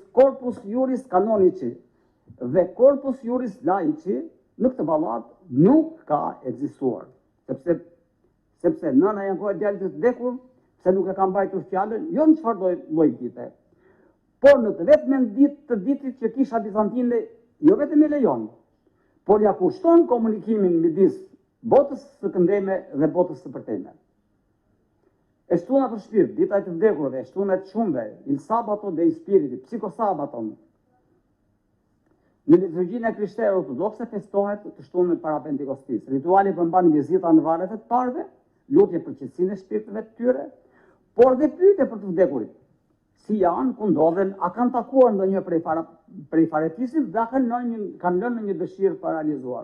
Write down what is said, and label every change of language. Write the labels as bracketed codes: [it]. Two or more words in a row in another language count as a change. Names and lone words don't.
[la] corpus juris canonici [sq] dhe [la] corpus juris laici [sq] në këtë ballat nuk ka ekzistuar, sepse nëna e ankohet djalit të vdekur, se nuk e ka mbajtur fjalën, jo në çfarëdo lloj dite, por në të vetmen ditë të ditit që kisha bizantine jo vetëm e lejon, por ja kushton komunikimin midis botës së këndeme dhe botës së përteme. E shtuna për shpirt, dita e të vdekurve, e shtuna e të shumve, [it] il sabato dei spiriti, [sq] psikosabaton. Në liturgjinë e krishterë ortodokse festohet të shtunën para Pentikostis. Rituali përmban vizita në varret e të parëve, lutje për qetësinë e shpirtëve të tyre, por dhe pyetje për të vdekurit. Si janë, ku ndodhen, a kanë takuar ndonjë prej faretisit dhe a kanë lënë një dëshirë pa realizuar.